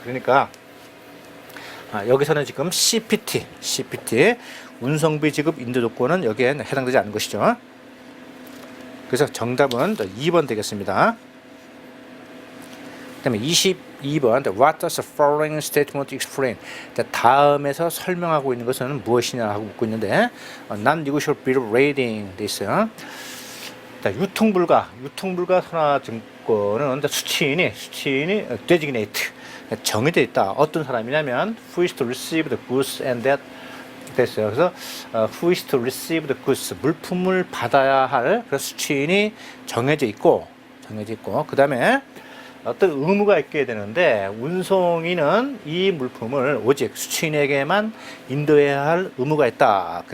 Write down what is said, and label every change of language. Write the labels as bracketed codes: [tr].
[ko] 그러니까 여기서는 지금 CPT 운송비 지급 인도 조건은 여기에 해당되지 않는 것이죠. 그래서 정답은 2번 되겠습니다. 그 다음에 22번 [en] What does the following statement explain? [ko] 다음에서 설명하고 있는 것은 무엇이냐 하고 묻고 있는데 Non-negotiable bill of lading 돼 있어요. 유통불가 선화증권은 수취인이 designate 정해져 있다. 어떤 사람이냐면 [en] who is to receive the goods and that [ko] 됐어요. 그래서 [en] who is to receive the goods [ko] 물품을 받아야 할 그 수취인이 정해져 있고 그 다음에 어떤 의무가 있게 되는데 운송인은 이 물품을 오직 수취인에게만 인도해야 할 의무가 있다.